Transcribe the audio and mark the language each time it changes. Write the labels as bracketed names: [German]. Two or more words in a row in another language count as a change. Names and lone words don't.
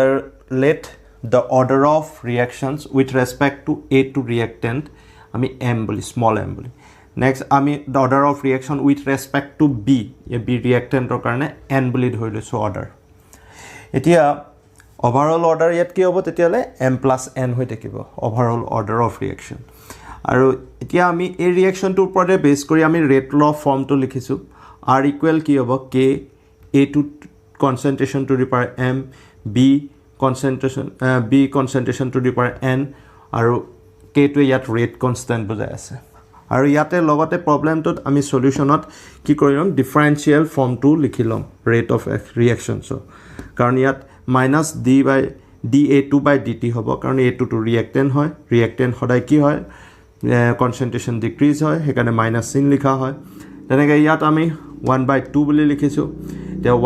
[English] the order of reactions with respect to a2 reactant [Assamese] আমি m বুলি small m বুলি next আমি [English] the order of reaction with respect to b a b reactant [Assamese] ৰ কাৰণে n বুলি ধৰি লৈছো order এতিয়া [English] overall order [Assamese] ইয়াত কি হ'ব তেতিয়ালে m + n হৈ থাকিব [English] overall order of reaction [Assamese] আৰু এতিয়া আমি এই ৰিঅ্যাকশনটোৰ ওপৰতে বেস কৰি আমি [English] rate law [Assamese] ফৰ্মটো লিখিছো [English] r equal [Assamese] কি হ'ব [English] k a2 concentration to the power m b concentration to the power n [Assamese] আৰু k টো ইয়াত [English] rate constant [Assamese] বুজাই আছে আৰু ইয়াতে লগতে প্ৰবলেমটোত আমি সলিউশনত কি কৰিম ডিফাৰেন্সিয়েল ফৰ্মটো লিখিলম [English] rate of reactions [Assamese] কাৰণ ইয়াত -da2/dt হ'ব কাৰণ a2 টো ৰিঅ্যাক্টেন্ট হয় ৰিঅ্যাক্টেন্ট সদায় কি হয় [English] concentration decrease [Assamese] হয় হেকাৰণে মাইনাস চিন লিখা হয় তেনেকৈ ইয়াত আমি 1/2 বুলি লিখিছো তে